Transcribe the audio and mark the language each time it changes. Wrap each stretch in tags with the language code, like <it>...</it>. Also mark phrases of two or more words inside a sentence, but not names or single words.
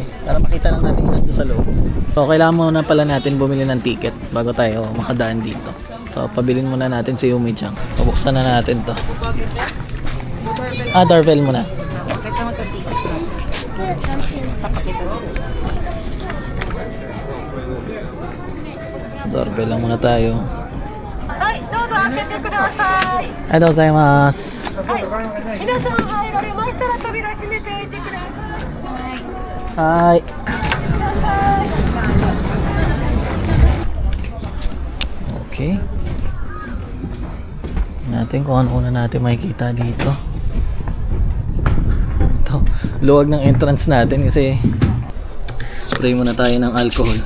<tl>Para makita lang natin yung nandun sa loob. So, kailangan muna pala natin bumili ng ticket bago tayo makadaan dito. So, pabilin muna natin si Yumi-chan. Pabuksan na natin to. Doorbell muna. Pakita mo ito ticket. Papakita mo. Doorbell lang muna tayo.</tl> <ja>はい、どうぞ開けてください。ありがとうございます. はい、皆さん入られましたら扉閉めておいてください。</ja> <tl>Hi. Okay. Natin kung ano una natin makikita dito. Ito, luwag ng entrance natin kasi spray muna tayo ng alcohol.</tl>